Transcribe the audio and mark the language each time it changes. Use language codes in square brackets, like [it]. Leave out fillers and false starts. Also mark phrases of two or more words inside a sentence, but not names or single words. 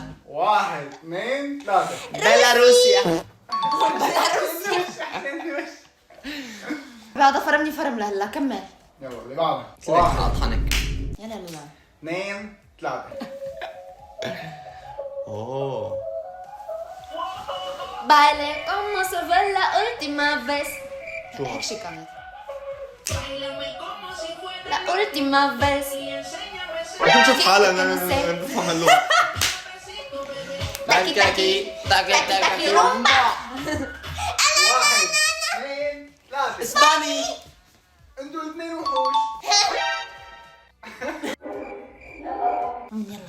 [ar] 1 2 3. بيلاروسيا. هذا فرمني فرم لهلا. كمل. يلا اللي بعده. كلك 1 اطحنك. يلا يلا. 2 3. اوه [es] Baile como se fue la última vez. [ar] شو هيك شي كانت. [es] La última vez. [ar] نشوف حالنا نفهم اللغة. تاكي تاكي تاكي تاكي رومبا. 1 2 3. اسباني. انتوا الاثنين وحوش. يلا.